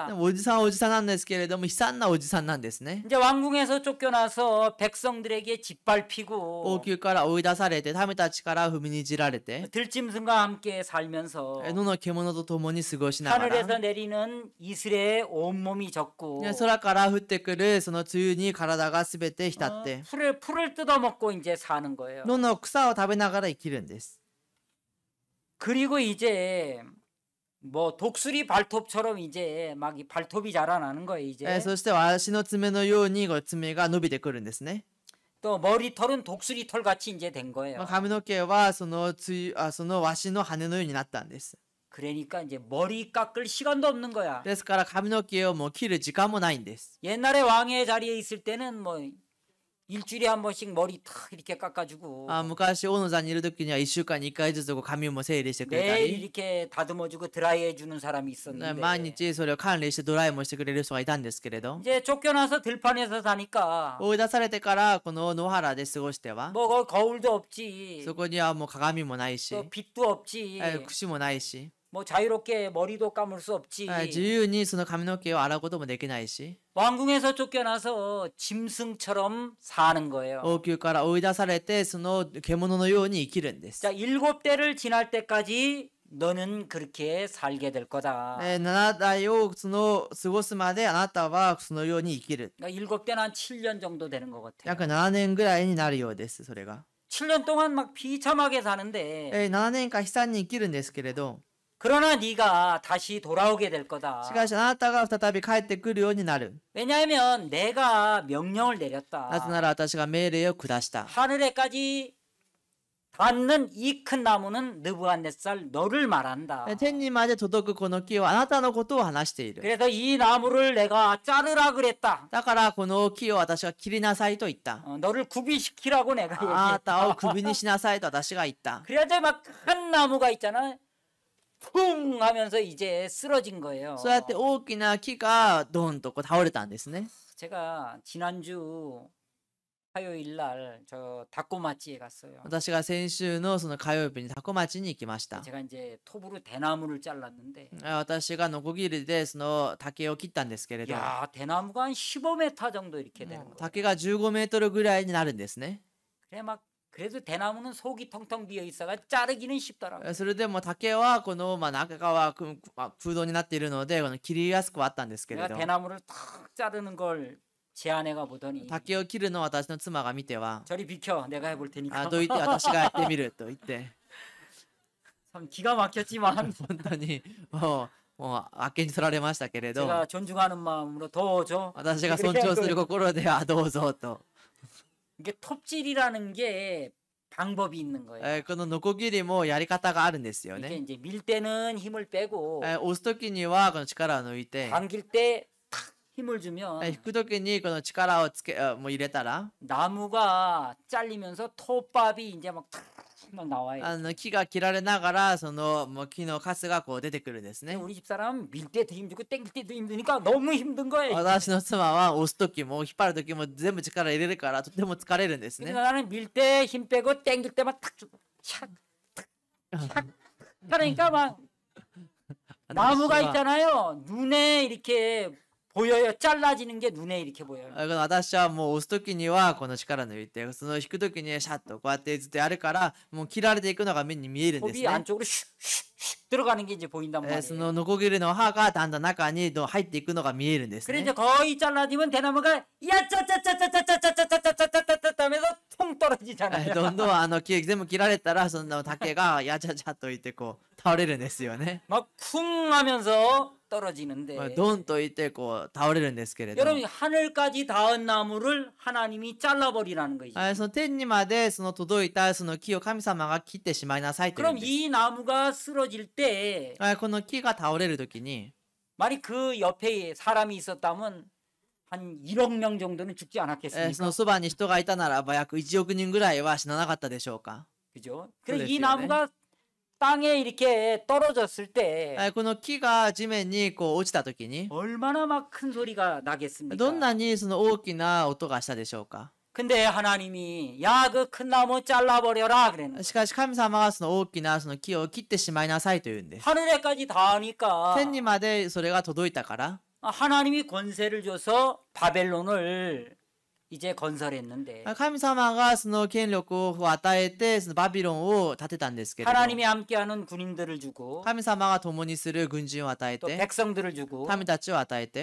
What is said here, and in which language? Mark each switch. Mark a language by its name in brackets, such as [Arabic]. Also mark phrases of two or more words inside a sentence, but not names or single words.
[Japanese] もおじさんはおじさんなんですけれども悲惨なおじさんなんですね。 [Korean] 이제 왕궁에서 쫓겨나서 백성들에게 [Japanese] 王 [Korean] 짓밟히고 [Japanese] 宮から追い出されて民たちから踏みにじられて [Korean] 들짐승과 함께 살면서 [Japanese] 野の獣と共に過ごしながら [Korean] 하늘에서 내리는 이슬에 온몸이 젖고 [Japanese] 空から降ってくるその梅雨に体がすべて浸って [Korean] 풀을 뜯어먹고 이제 사는 거예요. [Japanese] 野の草を食べながら生きるんです。 [Korean] 그리고 이제 뭐 독수리 발톱처럼 이제 막 이 발톱이 자라나는 거예요. 이제 [Japanese] そして足の爪のようにこう爪が伸びてくるんですね。 [Korean] 또 머리털은 독수리 털 같이 이제 된 거예요. [Japanese] 髪の毛はそのワシの羽のようになったんです。 [Korean] 그러니까 이제 머리 깎을 시간도 없는 거야. [Japanese] ですから髪の毛をもう切る時間もないんです。 [Korean] 옛날에 왕의 자리에 있을 때는 뭐 일주일에 한 번씩 머리 탁 이렇게 깎아주고 [Japanese] 昔王の座にいる時には1週間に1回ずつこう髪も整理してくれた [Korean] 매일 [Japanese] り [Korean] 이렇게 다듬어주고 드라이해주는 사람이 [Japanese] 毎 [Korean] 있었는데 [Japanese] 日それを管理してドライもしてくれる人がいたんですけれど [Korean] 이제 쫓겨나서 들판에서 사니까 [Japanese] 追い出されてからこの野原で過ごしては [Korean] 뭐 거울도 없지 [Japanese] そこにはもう鏡もないし [Korean] 또 빛도 없지 [Japanese] 櫛もないし [Korean] 뭐 자유롭게 머리도 감을 수 없지 [Japanese] 自由にその髪の毛を洗うこともできないし [Korean] 왕궁에서 쫓겨나서 짐승처럼 사는 거예요. [Japanese] 王宮から追い出されてその獣のように生きるんです。 [Korean] 자, 7대를 지날 때까지 너는 그렇게 살게 될 거다. [Japanese] 7 代をその過ごすまであなたはそのように生きる。 [Korean] 그러니까 7대는 한 7년 정도 되는 것 같아요. [Japanese] 約7年ぐらいになるようです、それが。 [Korean] 7년 동안 막 비참하게 사는데 [Japanese] 7 年間悲惨に生きるんですけれど、 [Korean] 그러나 네가 다시 돌아오게 될 거다. [Japanese] しかしあなたが再び帰ってくるようになる。 [Korean] 왜냐하면 내가 명령을 [Japanese] なぜ [Korean] 내렸다. [Japanese] なら私が命令を下した。 [Korean] 하늘에까지 닿는 이 큰 나무는 느부갓네살 너를 말한다. [Japanese] 天にまで届くこの木はあなたのことを話している。 [Korean] 그래서 이 나무를 내가 자르라 그랬다. [Japanese] だからこの木を私は切りなさいと言った。 [Korean] 너를 구비시키라고 내가 [Japanese] あなたを [Korean] 얘기했다. [Japanese] 首にしなさいと私が言った。 [Korean] 그래야지 막 큰 나무가 있잖아. 쿵 하면서 이제 쓰러진 거예요. [Japanese] そうやって大きな木がドンとこう倒れたんですね。 [Korean] 제가 지난주 화요일 날 저 닭꼬마찌에 갔어요. [Japanese] 私が先週のその火曜日にタコ町に行きました。 [Korean] 제가 이제 톱으로 대나무를 잘랐는데 [Japanese] 私がノコギリでその竹を切ったんですけれど、 [Korean] 야 대나무가 한 15m 정도 이렇게 되는 거예요. [Japanese] 竹が15メートルぐらいになるんですね。 [Korean] 그래 막 그래도 대나무는 속이 텅텅 비어 있어가 자르기는 쉽더라고요. [Japanese] それでも竹はこの中は空洞になっているのでこの切りやすくはあったんですけれ [Korean] 내가 [Japanese] ど、 [Korean] 대나무를 탁 자르는 걸 제 아내가 보더니 [Japanese] 竹を切るのを私の妻が見ては、 [Korean] 저리 비켜 내가 해볼 테니까. [Japanese] どいて私がやってみると言って、 [Korean] 참 기가 막혔지만 [Japanese] 本当にもうあっけに取られましたけれど、 [Korean] 제가 존중하는 마음으로 더 줘. [Japanese] 私が尊重する心ではどうぞと。 [Korean] 이게 톱질이라는 게 방법이 있는 거예요. [Japanese] このノコギリもやり方があるんですよ [Korean] 이게 [Japanese] ね。 [Korean] 이제 밀 때는 힘을 빼고 [Japanese] 押す時にはこの力を抜いて、 [Korean] 당길 때 탁 힘을 주면 [Japanese] 引く時にこの力をもう入れたら、 [Korean] 나무가 잘리면서 톱밥이 이제 막 나와요. [Japanese] 木が切られながらそのもう木のカスがこう出てくるんです [Korean] 근데 [Japanese] ね。 [Korean] 우리 집사람 밀 때도 힘들고 땡길 때도 힘드니까 너무 힘든 거예요. [Japanese] 私の妻は押す時も引っ張る時も全部力入れるからとても疲れるんですね。 [Korean] 그래서 나는 밀 때 힘 빼고 땡길 때만 탁 샥, 샥. 그러니까 막 나무가 있잖아요. 눈에 이렇게 보여요. 잘라지는 게 눈에 이렇게 보여요. [Japanese] 私はもう押す時にはこの力抜いて、その引く時にシャッとこうやってずっとやるからもう切られていくのが目に見えるんです [Korean] 톱이 [Japanese] ね。 [Korean] 안쪽으로 슉슉슉 들어가는 게 이제 보인단 [Japanese] そ [Korean] 말이에요. [Japanese] のノコギリの刃がだんだん中に入っていくのが見えるんです [Korean] 그래 [Japanese] ね。 [Korean] 이제 거의 잘라지면 대나무가 야짜짜짜짜짜짜짜짜짜짜짜짜 하면서 툭 쿵 [Japanese] ど [Korean] 떨어지잖아요. [Japanese] んどん木全部切られたらその竹がやちゃちゃといってこう倒れるんですよね。 [Korean] 막 쿵 하면서 [Japanese] まあ [Korean] 떨어지는데 [Japanese] ドンといってこう倒れるんですけれど、 [Korean] 여러분 하늘까지 닿은 나무를 하나님이 잘라버리라는 거죠. [Japanese] その天にまでその届いたその木を神様が切ってしまいなさいというん [Korean] 그럼 [Japanese] です。 [Korean] 이 나무가 쓰러질 때 [Japanese] この木が倒れるときに [Korean] 만약 그 옆에 사람이 있었다면 한 1억 명 정도는 죽지 [Japanese] そ [Korean] 않았겠습니까? [Japanese] のそばに人がいたならば約1億人ぐらいは死ななかったでしょうか。 [Korean] 그죠? 그래서 그랬어요, 이 나무가 땅에 이렇게 떨어졌을 때 [Japanese] この木が地面にこう落ちたときに [Korean] 얼마나 막 큰 소리가 [Japanese] どん [Korean] 나겠습니까? [Japanese] なにその大きな音がしたでしょうか。 [Korean] 근데 하나님이 야 그 큰 나무 잘라버려라 그랬는 [Japanese] しかし神様はその大きなその木を切ってしまいなさいというんです。 [Korean] 하늘에까지 닿으니까 [Japanese] 天にまでそれが届いたから、 [Korean] 하나님이 권세를 줘서 바벨론을 이제 건설했는데 [Japanese] 神様がその権力を与えてそのバビロンを建てたんですけれど、 [Korean] 하나님이 함께하는 군인들을 주고 [Japanese] 神様が共にする軍人を与え [Korean] 또 [Japanese] て [Korean] 백성들을 주고 [Japanese] 民たちを与えて